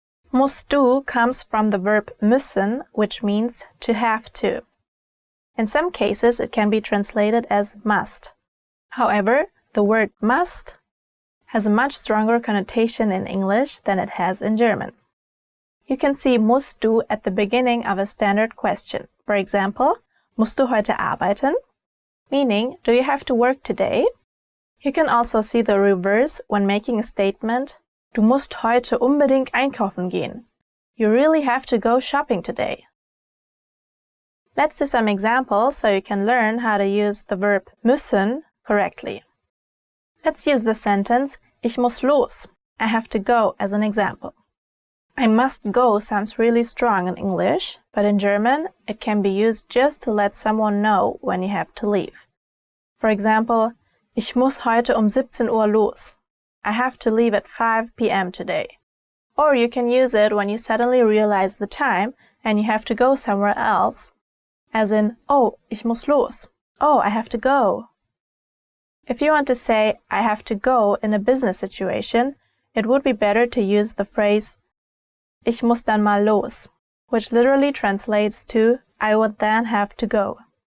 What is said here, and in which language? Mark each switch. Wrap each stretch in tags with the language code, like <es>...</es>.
<en>Musst du comes from the verb müssen, which means to have to. In some cases, it can be translated as must. However, the word must has a much stronger connotation in English than it has in German. You can see musst du at the beginning of a standard question. For example,</en> <de>musst du heute arbeiten?</de> <en>Meaning, do you have to work today? You can also see the reverse when making a statement,</en> <de>du musst heute unbedingt einkaufen gehen.</de> <en>You really have to go shopping today. Let's do some examples so you can learn how to use the verb müssen correctly. Let's use the sentence,</en> <de>ich muss los,</de> <en>I have to go, as an example. I must go sounds really strong in English, but in German it can be used just to let someone know when you have to leave. For example,</en> <de>ich muss heute 17 Uhr los.</de> <en>I have to leave at 5 p.m. today. Or you can use it when you suddenly realize the time and you have to go somewhere else, as in,</en> <de>oh, ich muss los.</de> <en>Oh, I have to go. If you want to say, I have to go in a business situation, it would be better to use the phrase</en> <de>ich muss dann mal los,</de> <en>which literally translates to I would then have to go.</en>